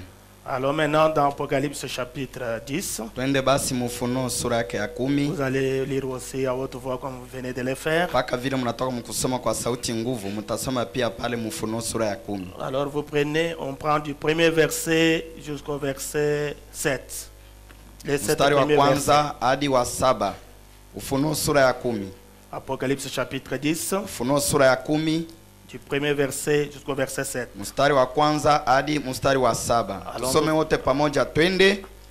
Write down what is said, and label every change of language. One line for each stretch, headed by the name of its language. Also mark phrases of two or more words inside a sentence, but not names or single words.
French: Alors maintenant dans Apocalypse chapitre 10.
Swahili: Twende basi Ufunuo sura yake ya 10.
French: Vous allez lire aussi à haute voix comme vous venez de le faire.
Swahili: Paka vile mnatoka mkusoma kwa sauti nguvu, mtasoma pia pale Ufunuo sura ya 10.
French: Alors vous prenez, on prend du premier verset jusqu'au verset 7. Les 7
Swahili: mstari wa
French: premiers
Swahili: kwanza hadi wa 7. Ufunuo sura ya 10.
French: Apocalypse chapitre 10.
Swahili: Ufunuo sura ya 10.
French: Du premier verset jusqu'au verset 7.
Swahili: Mstari wa kwanza hadi mstari wa 7. Tusome wote pamoja, twende.